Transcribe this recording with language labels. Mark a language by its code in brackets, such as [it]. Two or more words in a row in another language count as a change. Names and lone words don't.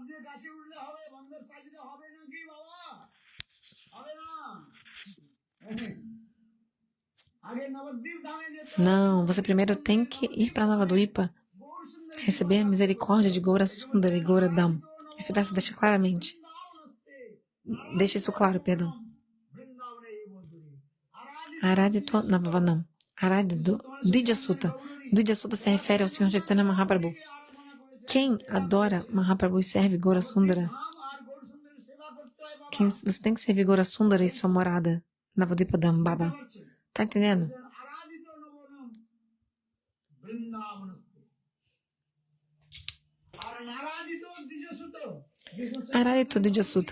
[pt] Não, você primeiro tem que ir para Navadvipa, receber a misericórdia de Gaurasundara e Gauradham. Esse verso deixa claramente. Deixa isso claro, perdão. [sa] आराधितो नवावनम्. आराधितो द्विजसुत्त. [pt] Dvijasutta se refere ao Senhor Chaitanya Mahaprabhu. Quem adora Mahaprabhu e serve Gaurasundara, você tem que servir Gaurasundara e sua morada, Navadvipadam, Baba. Tá entendendo? [sa] आराधितो द्विजसुत्त.